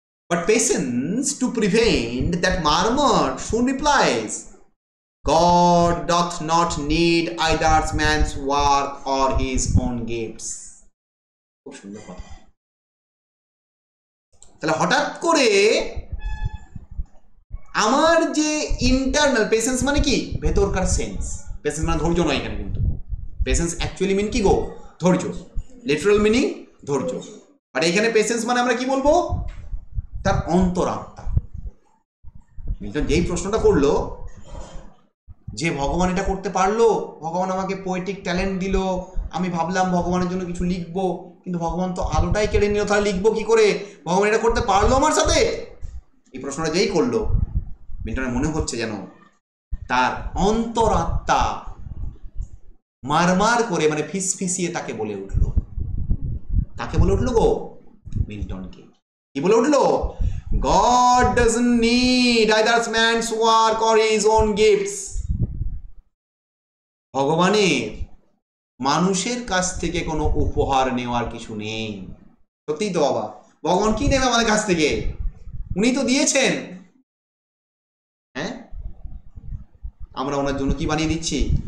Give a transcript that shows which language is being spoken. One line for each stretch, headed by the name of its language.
English: But patience to prevent that murmur soon replies, God doth not need either man's work or his own gifts.
Bangla: খুব সুন্দর কথা। তাহলে হঠাৎ করে আমার যে ইন্টারনাল পেশেন্স, মানে কি ভেতরকার সেন্স, পেশেন্স মানে ধৈর্য নয় এখানে, কিন্তু পেশেন্স অ্যাকচুয়ালি মিন কি গো? ধৈর্য, লিটারাল মিনিং ধৈর্য। আর এখানে পেশেন্স মানে আমরা কি বলবো? তার অন্তরাত্মা। মিল্টন যেই প্রশ্নটা করলো যে ভগবান এটা করতে পারলো, ভগবান আমাকে পোয়েটিক ট্যালেন্ট দিল, আমি ভাবলাম ভগবানের জন্য কিছু লিখবো, কিন্তু ভগবান তো আলোটাই কেড়ে নিল, তাহলে লিখবো কি করে? ভগবান এটা করতে পারলো আমার সাথে? এই প্রশ্নটা যেই করলো, মিল্টনের মনে হচ্ছে যেন তার অন্তরাত্মা মারমার করে, মানে ফিসফিসিয়ে তাকে বলে উঠলো। তাকে বলে উঠলো গো? মিল্টনকে। কি বলে উঠলো?
English: God doesn't need either man's work or his own gifts.
Bangla: ভগবানের মানুষের কাছ থেকে কোনো উপহার নেওয়ার কিছু নেই। সত্যিই তো বাবা, ভগবান কি নেবে আমাদের কাছ থেকে? উনি তো দিয়েছেন। হ্যাঁ, আমরা ওনার জন্য কি বানিয়ে দিচ্ছি?